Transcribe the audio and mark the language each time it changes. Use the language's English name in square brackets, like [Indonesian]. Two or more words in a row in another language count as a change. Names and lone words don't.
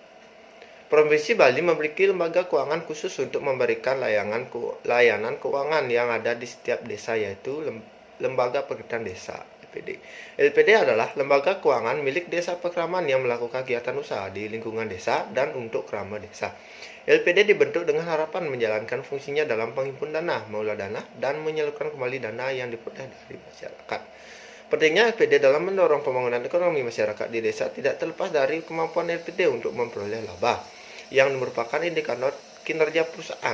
[Indonesian] Provinsi Bali memiliki lembaga keuangan khusus untuk memberikan layanan keuangan yang ada di setiap desa, yaitu Lembaga Penelitian Desa (LPD). LPD adalah lembaga keuangan milik desa Pekraman yang melakukan kegiatan usaha di lingkungan desa dan untuk kerama desa. LPD dibentuk dengan harapan menjalankan fungsinya dalam menghimpun dana, mengelola dana, dan menyalurkan kembali dana yang diperoleh dari masyarakat. Pentingnya LPD dalam mendorong pembangunan ekonomi masyarakat di desa tidak terlepas dari kemampuan LPD untuk memperoleh laba, yang merupakan indikator kinerja perusahaan.